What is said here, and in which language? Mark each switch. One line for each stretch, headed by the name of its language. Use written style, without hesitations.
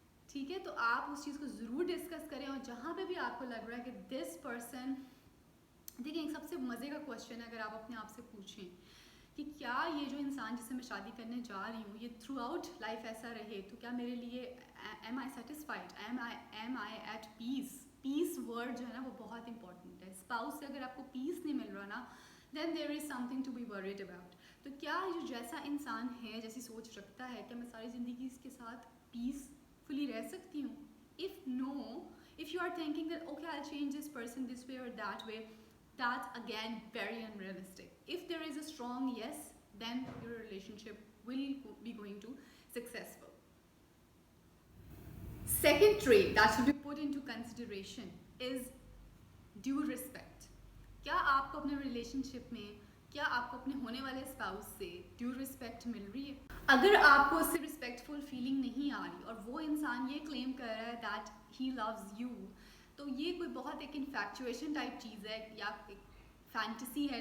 Hindi: ठीक है, तो आप उस चीज़ को ज़रूर डिस्कस करें. और जहाँ पे भी आपको लग रहा है कि दिस पर्सन, देखिए एक सबसे मज़े का क्वेश्चन है अगर आप अपने आप से पूछें कि क्या ये जो इंसान जिससे मैं शादी करने जा रही हूँ ये थ्रू आउट लाइफ ऐसा रहे, तो क्या मेरे लिए
English: Am I satisfied, am I at peace.
Hindi: पीस वर्ड जो है ना वो बहुत इंपॉर्टेंट है. स्पाउस से अगर आपको पीस नहीं मिल रहा ना,
English: Then there is something to be worried about.
Hindi: तो क्या जो जैसा इंसान है, जैसी सोच रखता है, क्या मैं सारी ज़िंदगी इसके साथ पीसफुली रह सकती हूँ? If no,
English: if you are thinking that okay I'll change this person this way or that way, that's again very unrealistic. If there is a strong yes, then your relationship will be going to successful. Second trait that should be put into consideration is due respect.
Hindi: क्या आपको अपने relationship में, क्या आपको अपने होने वाले spouse से ड्यू रिस्पेक्ट मिल रही है? अगर आपको उससे रिस्पेक्टफुल फीलिंग नहीं आ रही और वो इंसान ये क्लेम कर रहा है
English: that he loves you,
Hindi: तो ये कोई बहुत एक इन्फैक्चुएशन टाइप चीज़ है या एक फैंटेसी है.